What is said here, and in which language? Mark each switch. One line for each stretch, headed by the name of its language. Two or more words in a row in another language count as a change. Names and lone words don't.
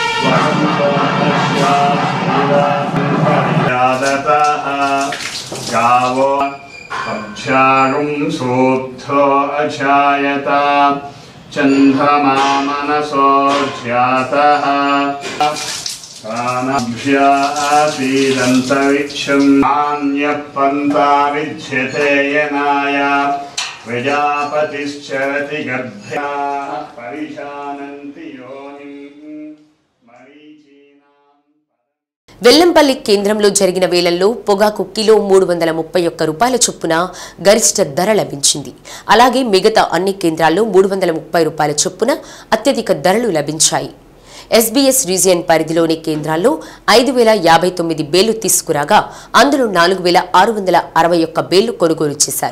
Sanskrit: परिजातः गावो अभ्यारुं सूद्धो अजायत चन्द्रमा मनसो जातः प्राणभ्यासीदन्तरिक्षं नान्यपन्था विद्यते यनाय प्रजापतिश्चरति गर्भ्या परिशानन्ति योनिम्।
Telugu: వెల్లంపల్లి కేంద్రంలో జరిగిన వేలంలో పొగాకు కిలో 331 రూపాయల చొప్పున గరిష్ట ధర లభించింది. అలాగే మిగతా అన్ని కేంద్రాల్లో 330 రూపాయల చొప్పున అత్యధిక ధరలు లభించాయి. ఎస్బీఎస్ రీజియన్ పరిధిలోని కేంద్రాల్లో 5059 బేలు తీసుకురాగా అందులో 4661 బేలు కొనుగోలు చేశారు.